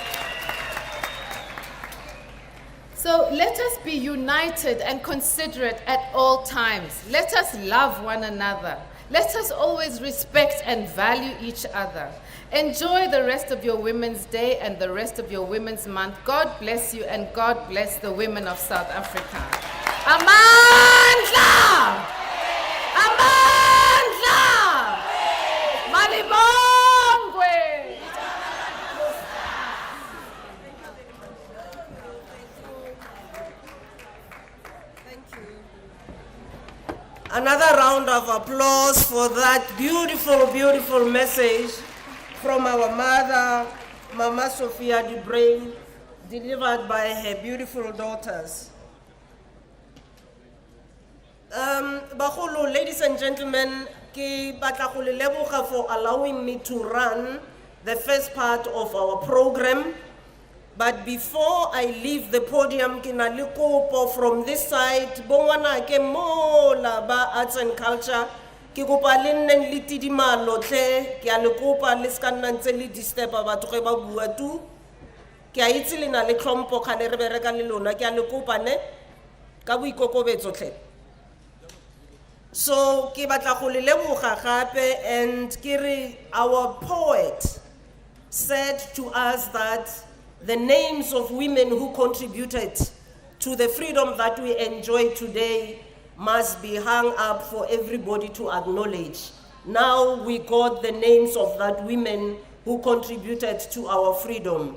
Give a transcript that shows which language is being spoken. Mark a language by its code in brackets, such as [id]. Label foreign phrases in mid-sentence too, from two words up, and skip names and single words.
[en] So let us be united and considerate at all times. Let us love one another. Let us always respect and value each other. Enjoy the rest of your Women's Day and the rest of your Women's Month. God bless you and God bless the women of South Africa. [zu] Amen. Amandla! Amandla! Malibongwe! [en] Another round of applause for that beautiful, beautiful message from our mother, Mama Sophia Dubrain, delivered by her beautiful daughters. Bagolo, ladies and gentlemen, [tn] ke batla go le leboga [en] for allowing me to run the first part of our program. But before I leave the podium, [tn] ke na le kopo [en] from this side, [tn] bongwana ke mola ba [en] arts and culture, [tn] ke kopa le nneng le tidimalo tle, ke a le kopa le ska nna ntse le disturba batho ge ba bua tu. Ke a itse le na le tlhompho kgale re bereka le lona, ke a le kopa ne ka boikokobetso tle. [en] So [tn] ke batla go le leboga gape, [en] and ke re our poet said to us that the names of women who contributed to the freedom that we enjoy today must be hung up for everybody to acknowledge. Now we got the names of that women who contributed to our freedom.